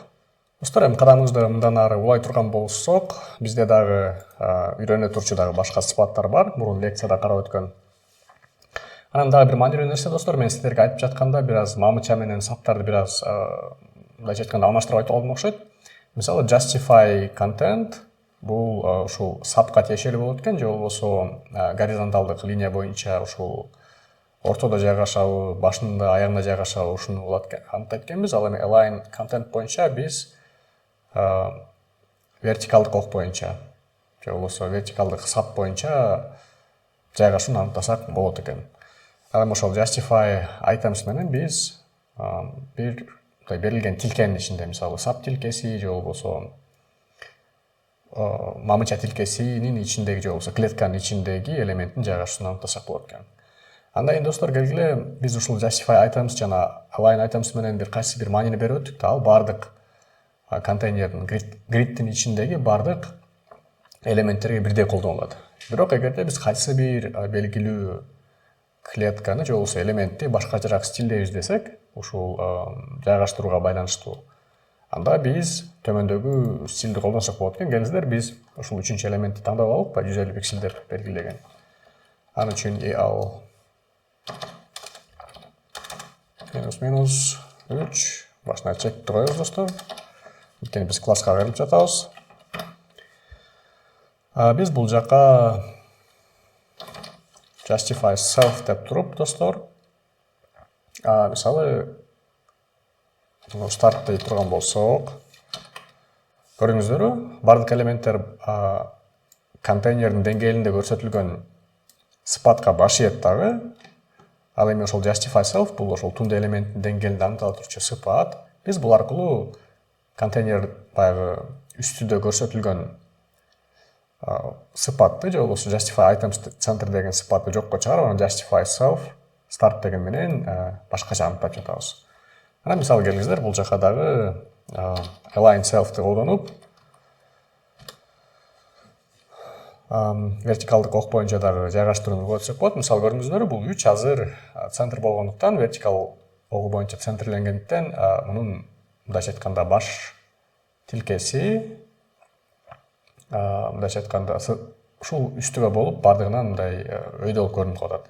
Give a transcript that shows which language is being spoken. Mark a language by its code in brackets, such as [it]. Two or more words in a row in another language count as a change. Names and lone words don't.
[ky] Достор, эми кадамыбызды мындан ары улай турган болсок, бизде дагы үйрөнө турчу дагы башка сыпаттар бар, мурун лекцияда карап өткөн. Анан дагы бир маанилүү нерсе достор, мен сиздерге айтып жатканда бир аз мамыча менен саптарды бир аз мындайча айтканда алмаштырып айтып алдым окшойт. Мисалы [en] justify content [ky] бул ушул сапка тиешелүү болот экен, же болбосо горизонталдык линия боюнча ушул ортодо жайгашабы, башында, аягында жайгашабы ушуну анықтайт экенбиз. Ал эми [en] align content [ky] боюнча биз вертикалдык ок боюнча же болбосо вертикалдык сап боюнча жайгашууну аныктасак болот экен. Ал эми ошол [en] justify items [ky] менен биз бир берилген тилкенин ичинде, мисалы сап тилкеси же болбосо мамыча тилкесинин ичиндеги же болбосо клетканын ичиндеги элементтин жайгашуусун аныктасак болот экен. Анда эми достор келгиле биз ушул [en] justify items [ky] жана [en] align items [ky] менен бир кайсы бир маанини берип өттүк да, ал бардык контейнердин gridдин ичиндеги бардык элементтерге бирдей колдонулат. Бирок эгерде биз кайсы бир белгилүү клетканы же болбосо элементти башкачараак стилде издесек, ушул жайгаштырууга байланыштуу, анда биз төмөндөгү стилди колдонсок болот экен. Келиңиздер, биз ушул 3-чү элементти тандап алып, 150 пиксель деп белгилеген. Аны үчүн al -3 башына чек коебуз достор. Анткени биз класска кайрылып жатабыз. Биз бул жакка [en] justify self [ky] деп туруп достор, мисалы start дей турган болсок, көрүңүздөрбү, бардык элементтер контейнердин деңгээлинде көрсөтүлгөн сыпатка баш ийет дагы. Ал эми ошол [en] justify self [ky] бул ошол тунд элементтин деңгээлинде аныктала турчу сыпат. Биз бул аркылуу контейнер баягы үстүдө көрсөтүлгөн сыпатты же болбосо [en] justify items center [ky] деген сыпатты жокко чыгарып, анан [en] justify self start [ky] деген менен башкача аныктап жатабыз. Анан мисалы келиңиздер, бул жака дагы [en] align self'ти [ky] колдонуп вертикалдык ок боюнча дагы жайгаштырууну көрсөтсөк болот. Мисалы көрүңүздөр, бул 3 азыр центр болгондуктан, вертикал огу боюнча центрленгендиктен, мунун мындайча айтканда баш тилкеси мындайча айтканда ушул үстүгө болуп, бардыгынан мындай өйдө болуп көрүнүп калат.